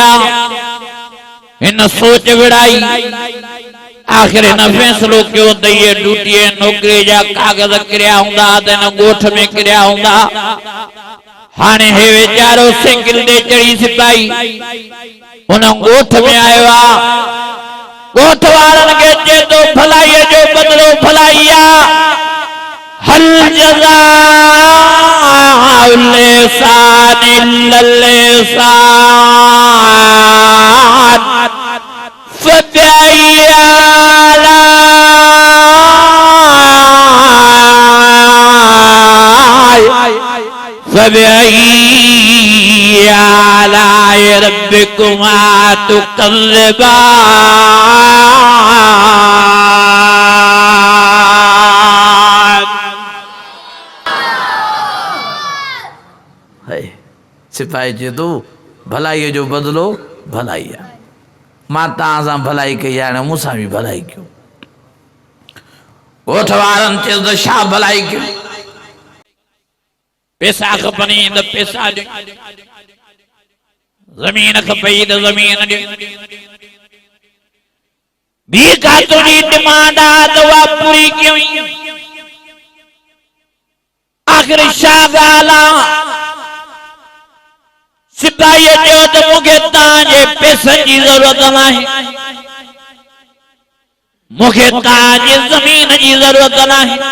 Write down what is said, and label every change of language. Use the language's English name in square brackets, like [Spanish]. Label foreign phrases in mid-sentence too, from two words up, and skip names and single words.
[Sindhi] हिन सोच विड़ाई, आखिर हिन फैसलो कयो त इहे ड्यूटीअ नौकरीअ जा कागज़ किरिया हूंदा त हिन ॻोठ में किरिया हूंदा। हाणे हे वीचारो साइकिल ते चढ़ी सिपाही उन ॻोठ में आयो आहे। ॻोठ वारनि खे चए थो भलाईअ जो बदिलो भलाई आहे। [Arabic] هل جزاء الإحسان إلا الإحسان فبأي آلاء ربكما تكذبان. [Sindhi] है सिपाही चए तो भलाई जो बदलो भलाई है मां तव्हां सां भलाई कई आहे हाणे मूंसां बि भलाई कयो ॻोठ वारनि चयो त छा भलाई कयो पैसा खपनि त पैसा ॾे ज़मीन खपई त ज़मीन ॾे ॿी का तुंहिंजी डिमांड आहे त उहा पूरी कयूं आख़िर छा ॻाल्हि आहे सिपाहीअ चयो त मूंखे तव्हांजे पैसनि जी ज़रूरत नाहे मूंखे तव्हांजी ज़मीन जी ज़रूरत नाहे